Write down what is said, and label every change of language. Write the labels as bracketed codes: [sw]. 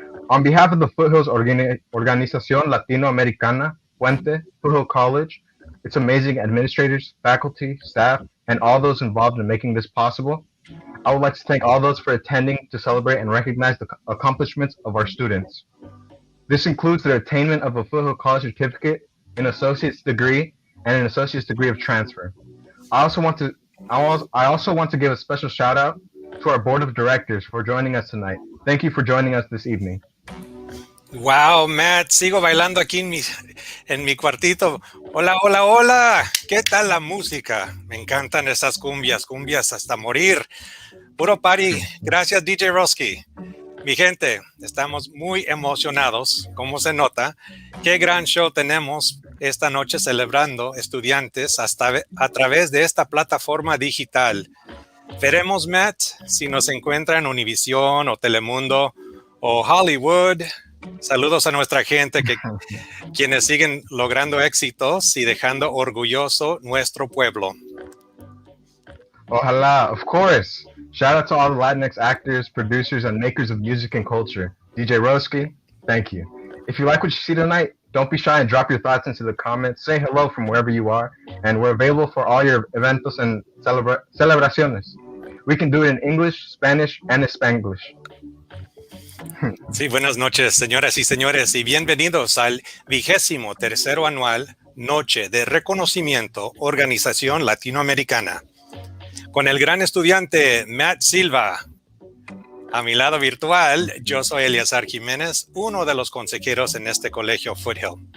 [en] On behalf of the Foothill's Organizacion Latino Americana, Puente, Foothill College, its amazing administrators, faculty, staff, and all those involved in making this possible, I would like to thank all those for attending to celebrate and recognize the accomplishments of our students. This includes their attainment of a Foothill College certificate, an associate's degree, and an associate's degree of transfer. I also want to give a special shout out to our board of directors for joining us tonight. Thank you for joining us this evening. [es] Wow, Matt, sigo bailando aquí en mi cuartito. Hola, hola, hola. ¿Qué tal la música? Me encantan esas cumbias hasta morir. Puro party. Gracias, DJ Roski. Mi gente, estamos muy emocionados, como se nota. Qué gran show tenemos esta noche celebrando estudiantes a través de esta plataforma digital. Veremos, Matt, si nos encuentra en Univision o Telemundo o Hollywood. Saludos a nuestra gente, quienes siguen logrando éxitos y dejando orgulloso nuestro pueblo. [en] Ojalá, of course. Shout out to all the Latinx actors, producers, and makers of music and culture. DJ Roski, thank you. If you like what you see tonight, don't be shy and drop your thoughts into the comments. Say hello from wherever you are, and we're available for all your eventos and celebraciones. We can do it in English, Spanish, and Spanglish. [es] Sí, buenas noches, señoras y señores, y bienvenidos al 23º anual Noche de Reconocimiento Organización Latinoamericana. Con el gran estudiante Matt Silva. A mi lado virtual, yo soy Elazar Jimenez, uno de los consejeros en este colegio Foothill.